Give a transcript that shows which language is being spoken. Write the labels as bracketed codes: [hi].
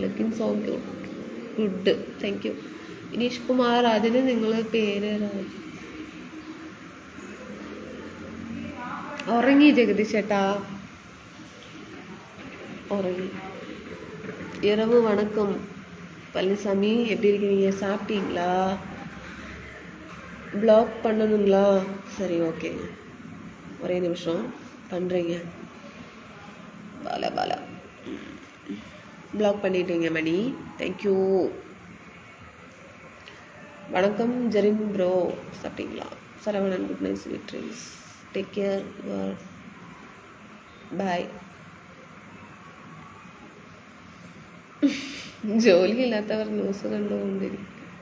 [en] Looking so good. Thank you Vineesh Kumar. [ml] അതിന് നിങ്ങൾ പേര് ഉറങ്ങി ജഗദീഷ് ചേട്ടാ, ഉറങ്ങി. [ta] இரவு வணக்கம் பழனிசாமி, எப்படி இருக்கீங்க? சாப்பிட்டீங்களா? ப்ளாக் பண்ணணுங்களா? சரி ஓகே, ஒரே நிமிஷம் பண்ணுறீங்க. பாலா ப்ளாக் பண்ணிட்டீங்க மணி. தேங்க்யூ. வணக்கம் ஜெரின் ப்ரோ, சாப்பிட்டீங்களா? [en] Saravanan, good night, sweet dreams, take care, bye. [ml] ജോലിയില്ലാത്തവർ ന്യൂസ് കണ്ടുകൊണ്ടിരിക്കും.